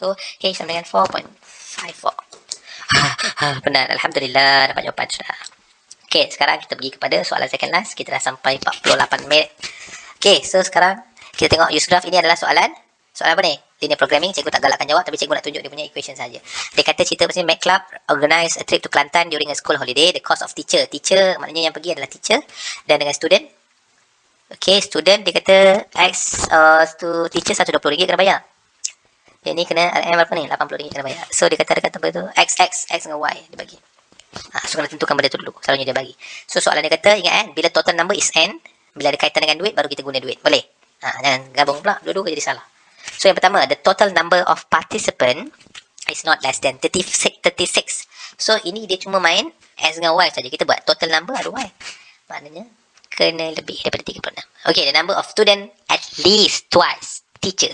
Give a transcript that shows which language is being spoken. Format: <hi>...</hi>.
<ms>So h sama dengan 4.54. Benar, Alhamdulillah dapat jawapan sudah. Okay, sekarang kita pergi kepada soalan second last. Kita dah sampai 48 minit. Okay, so sekarang kita tengok use graph. Ini adalah soalan apa ni? Linear programming. Cikgu tak galakkan jawab, tapi cikgu nak tunjuk dia punya equation saja. Dia kata cerita pasal</ms> <en>Mac Club organize a trip to Kelantan during a school holiday. The cost of teacher</en> <ms>maknanya yang pergi adalah teacher, dan dengan student. Okay, student dia kata X to teacher RM120 kena bayar. Yang ni kena RM berapa ni? RM80 kena bayar. So dia kata dekat tempat tu X dengan Y dia bagi. So kena tentukan benda tu dulu. Selalunya dia bagi. So soalan dia kata, ingat kan,</ms> <en>bila total number is n,</en> <ms>bila ada kaitan dengan duit baru kita guna duit. Boleh? Jangan gabung pula. Dua-dua jadi salah. So yang pertama,</ms> <en>the total number of participant is not less than 36.</en> <ms>So ini dia cuma main X dengan Y saja. Kita buat total number ada Y. Maknanya kena lebih daripada 36.</ms> <en>Okay, the number of student at least twice teacher.</en>